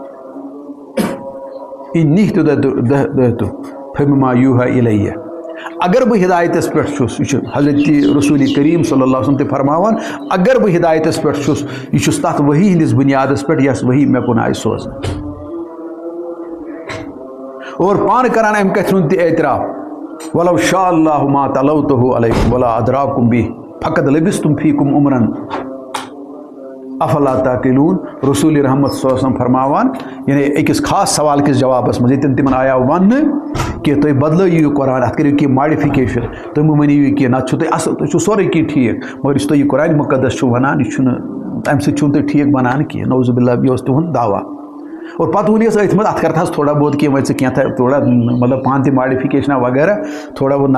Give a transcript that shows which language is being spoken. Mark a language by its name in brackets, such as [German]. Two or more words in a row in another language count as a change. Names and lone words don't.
[Arabic] اِنی اہتدیتُ فبما یوحیٰ الیہ [Kashmiri] اگر بہٕ ہدایتس پٮ۪ٹھ چھُس یہِ چھُ حضرت رسوٗلِ کریم [Arabic] صلی اللہ علیہ وسلم [Kashmiri] تہِ فرماوان اگر بہٕ ہدایتس پٮ۪ٹھ چھُس یہِ چھُس تتھ ؤحی ہٕنٛدِس بُنیادس پٮ۪ٹھ یۄس ؤحی مےٚ کُن آیہِ سوزنہٕ اور پانہٕ کران امہِ کتھِ ہُنٛد تہِ اعتراف [Arabic] ولو شاء اللہ ما تلوتہ علیکم ولا ادراکم بہ فقد لبستم فیکم عمرن افلا تعقلون [Kashmiri] رسول رحمت [Arabic] صلی اللہ علیہ وسلم [Kashmiri] فرماوان یعنی أکِس خاص سوال کِس جوابس منٛز ییٚتٮ۪ن تِمن آیاو وننہٕ کہ تُہۍ بدلٲیِو یہِ قرآن اَتھ کٔرِو کینٛہہ ماڈِفِکیشن تُہۍ مہٕ ؤنِو یہِ کینٛہہ نتہٕ چھُو تۄہہِ اَصٕل تُہۍ چھُو سورُے کینٛہہ ٹھیٖک مگر یُس تُہۍ یہِ قرآنِ مُقدس چھُو وَنان یہِ چھُنہٕ تَمہِ سۭتۍ چھُنہٕ تُہۍ ٹھیٖک بنان کینٛہہ [Arabic] نعوذ باللہ [Kashmiri] یہِ اوس تِہُنٛد دعوا اور پتہٕ ووٚن یَس أتھۍ منٛز اَتھ کَرتہَس تھوڑا بہت کینٛہہ وۄنۍ ژٕ کینٛہہ تھوڑا مطلب پانہٕ تہِ ماڈِفِکیشنا وغیرہ تھوڑا بہت